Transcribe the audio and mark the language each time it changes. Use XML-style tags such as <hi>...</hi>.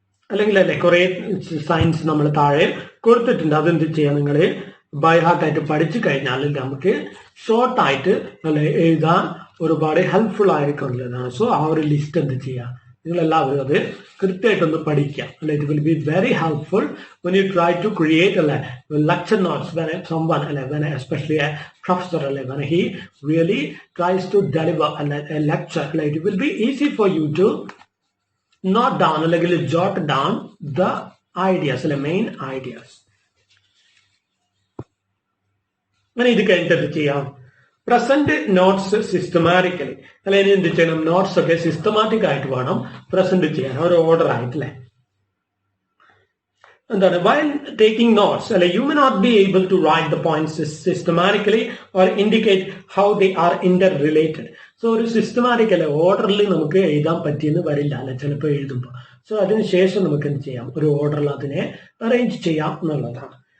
<ml>അല്ലെങ്കിൽ അല്ലെ കുറെ സൈൻസ് നമ്മൾ താഴെ കൊടുത്തിട്ടുണ്ട്. അതെന്ത് ചെയ്യാം, നിങ്ങൾ ബൈ ഹാർട്ട് ആയിട്ട് പഠിച്ചു കഴിഞ്ഞാൽ നമുക്ക് ഷോർട്ടായിട്ട് അല്ലെ എഴുതാൻ ഒരുപാട് ഹെൽപ്ഫുൾ ആയിരിക്കും എന്നുള്ളതാണ്. സോ ആ ഒരു ലിസ്റ്റ് എന്ത് ചെയ്യാം, നിങ്ങളെല്ലാവരും അത് കൃത്യമായിട്ടൊന്ന് പഠിക്കാം. അല്ലെ,</ml> <en>It will be very helpful when you try to create a lecture notes when someone when especially a professor when he really tries to deliver a lecture. It will be easy for you to note down</en> <ml>അല്ലെങ്കിൽ</ml> <en>jot down the ideas, main ideas.</en> <ml>അങ്ങനെ ഇത് കഴിഞ്ഞിട്ട് എന്ത് ചെയ്യാം, present notes systematically അല്ലെങ്കിൽ എന്ത് ചെയ്യണം, notes ഒക്കെ സിസ്റ്റമാറ്റിക് ആയിട്ട് വേണം പ്രസന്റ് ചെയ്യാൻ, ഒരു ഓർഡർ ആയിട്ടല്ലേ. എന്താണ്,</ml> <en>while taking notes you may not be able to write the points systematically or indicate how they are interrelated.</en> <ml>So ഒരു സിസ്റ്റമാറ്റിക് ഓർഡറിൽ നമുക്ക് എഴുതാൻ പറ്റിയെന്ന് വരില്ല അല്ലെ ചിലപ്പോൾ എഴുതുമ്പോൾ. സോ അതിനുശേഷം നമുക്ക് എന്ത് ചെയ്യാം, ഒരു ഓർഡറിൽ അതിനെ അറേഞ്ച് ചെയ്യാം എന്നുള്ളതാണ്.</ml>